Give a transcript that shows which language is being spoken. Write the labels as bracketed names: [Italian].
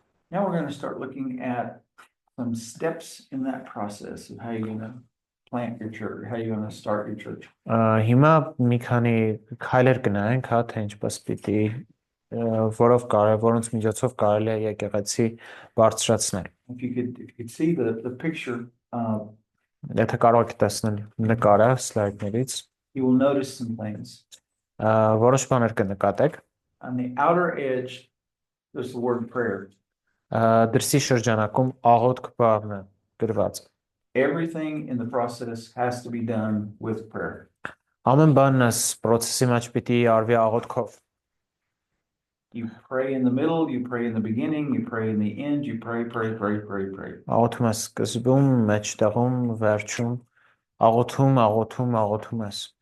[English] Now we're going to start looking at some steps in that process of how you're going to plant your church, how you're going to start your church. [Armenian] Հիմա մի քանի քայլեր կնայենք, հա, թե ինչպես պիտի որոնց միջոցով կարելի է եկեղեցի բարձրացնել։ [English] If you could see the picture, [Armenian] Եթե կարող եք տեսնել նկարը սլայդներից, [English] you will notice some things. [Armenian] Որոշ բաներ կնկատեք։ [English] On the outer edge, there's the word prayer. [Armenian] Դրսի շրջանակում աղոթք բառն է գրված։ [English] Everything in the process has to be done with prayer. [Armenian] Ամեն բան այս process-ի մեջ պիտի արվի աղոթքով։ [English] You pray in the middle, you pray in the beginning, you pray in the end, you pray. [Armenian] Աղոթում ես սկզբում, մեջտեղում, վերջում, աղոթում ես։